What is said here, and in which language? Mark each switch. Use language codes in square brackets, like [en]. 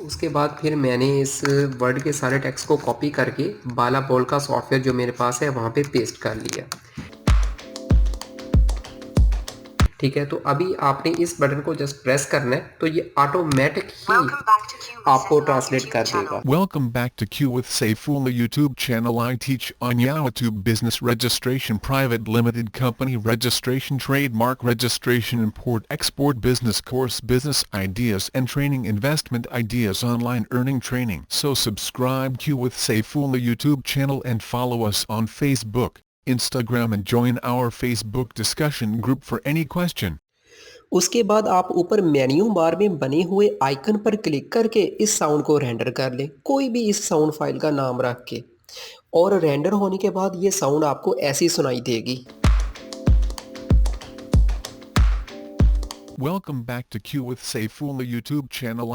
[hi] उसके बाद फिर मैंने इस वर्ड के सारे टेक्स्ट को कॉपी करके बाला बोल का सॉफ्टवेयर जो मेरे पास है वहाँ पे पेस्ट कर लिया। ठीक है, तो अभी आपने इस बटन को जस्ट प्रेस करना है तो ये ऑटोमेटिक ही आपको ट्रांसलेट कर देगा। [en] Welcome back to Q with Saifullah YouTube channel. I teach on YouTube business registration, private limited company registration, trademark registration, import-export business course, business ideas and training, investment ideas, online earning training. So subscribe Q with Saifullah YouTube channel and follow us on Facebook, Instagram and join our Facebook discussion group for any question. [hi] उसके बाद आप ऊपर menu bar में बने हुए icon पर click करके इस साउंड को रेंडर कर लें, कोई भी इस साउंड फाइल का नाम रख के। और रेंडर होने के बाद ये साउंड आपको ऐसी सुनाई देगी। [en] Welcome back to Q with Saifullah YouTube channel.